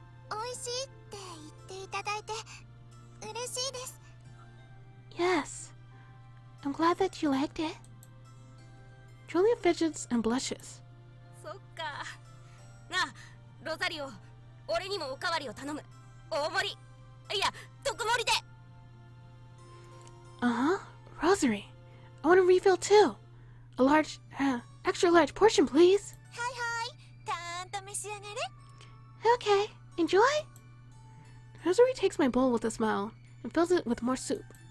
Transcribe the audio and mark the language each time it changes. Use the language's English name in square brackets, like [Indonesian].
[Japanese] 美味しいって言っていただいて嬉しいです。 [English] Yes. I'm glad that you liked it. Julia fidgets and blushes. [Japanese] そっか。なあ、ロザリオ、俺にもおかわりを頼む。大盛り。いや、特盛りで。 [English] Uh-huh. Rosary. I want a refill too. A large, extra large portion, please. [Japanese] はいはい、たーんと召し上がれ。 [English] Okay. Enjoy. Rosary takes my bowl with a smile and fills it with more soup.